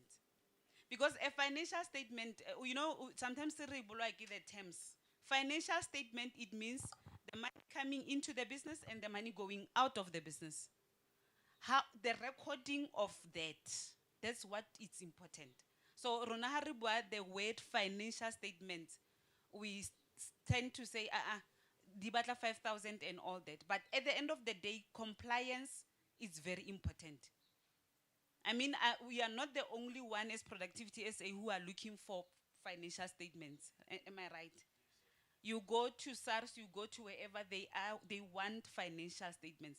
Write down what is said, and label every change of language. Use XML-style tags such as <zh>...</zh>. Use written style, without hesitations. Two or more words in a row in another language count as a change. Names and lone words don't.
<en>Because a financial statement, sometimes I give the terms. Financial statement, it means the money coming into the business and the money going out of the business. How the recording of that, that's what is important. So</en> <tn>rona ha re bua</tn> <en>the word financial statement, we tend to say</en> <tn>di batla</tn> <en>5,000 and all that. But at the end of the day, compliance is very important. I mean, we are not the only one as Productivity SA who are looking for financial statements. Am I right? You go to SARS, you go to wherever they are, they want financial statements.</en>